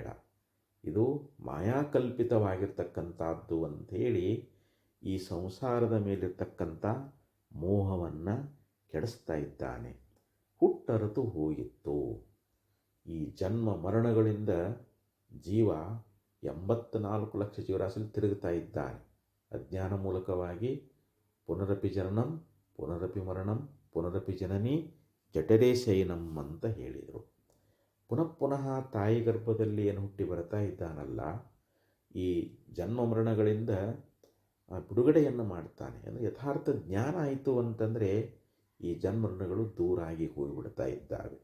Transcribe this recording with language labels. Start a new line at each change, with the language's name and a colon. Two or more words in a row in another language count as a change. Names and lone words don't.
Kannada: ಇದು ಮಾಯಾಕಲ್ಪಿತವಾಗಿರ್ತಕ್ಕಂಥದ್ದು ಅಂಥೇಳಿ ಈ ಸಂಸಾರದ ಮೇಲಿರ್ತಕ್ಕಂಥ ಮೋಹವನ್ನು ಕೆಡಿಸ್ತಾ ಇದ್ದಾನೆ. ಹುಟ್ಟರತು ಹೋಗಿತ್ತು. ಈ ಜನ್ಮ ಮರಣಗಳಿಂದ ಜೀವ 84 ಲಕ್ಷ ಜೀವರಾಶಿಯಲ್ಲಿ ತಿರುಗುತ್ತಾ ಇದ್ದಾನೆ. ಅಜ್ಞಾನ ಮೂಲಕವಾಗಿ
Sanskrit: ಪುನರಪಿ ಜನನಂ ಪುನರಪಿ ಮರಣಂ ಪುನರಪಿ ಜನನಿ ಜಠರೇ ಶಯನಂ
Kannada: ಅಂತ ಹೇಳಿದರು. ಪುನಃ ಪುನಃ ತಾಯಿ ಗರ್ಭದಲ್ಲಿ ಏನು ಹುಟ್ಟಿ ಬರ್ತಾ ಇದ್ದಾನಲ್ಲ, ಈ ಜನ್ಮ ಮರಣಗಳಿಂದ ಬಿಡುಗಡೆಯನ್ನು ಮಾಡ್ತಾನೆ. ಅಂದರೆ ಯಥಾರ್ಥ ಜ್ಞಾನ ಆಯಿತು ಅಂತಂದರೆ ಈ ಜನ್ಮರಣಗಳು ದೂರಾಗಿ ಹೋಗಿಬಿಡ್ತಾ ಇದ್ದಾವೆ.